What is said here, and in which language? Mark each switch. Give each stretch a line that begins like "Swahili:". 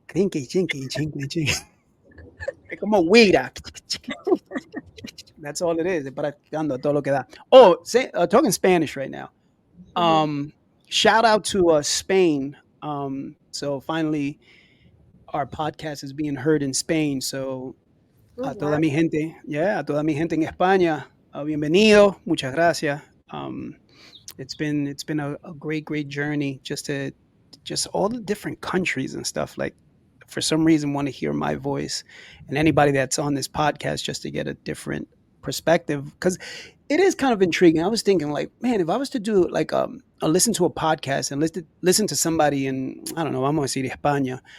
English: Chinky, chinky, chinky, chinky.
Spanish: Es como guira.
English: That's all it is.
Spanish: Practicando todo lo que da.
English: Oh, talking Spanish right now. Mhm. Um, shout out to Spain. So finally, our podcast is being heard in Spain. So Oh, a wow.
Spanish: toda mi gente, yeah, a toda mi gente en España, bienvenido, muchas gracias.
English: It's been a great journey just to just all the different countries and stuff. Like for some reason, want to hear my voice, and anybody that's on this podcast just to get a different perspective because it is kind of intriguing. I was thinking, like, man, if I was to do like a listen to a podcast and listen to somebody in I don't know, I'm gonna see España.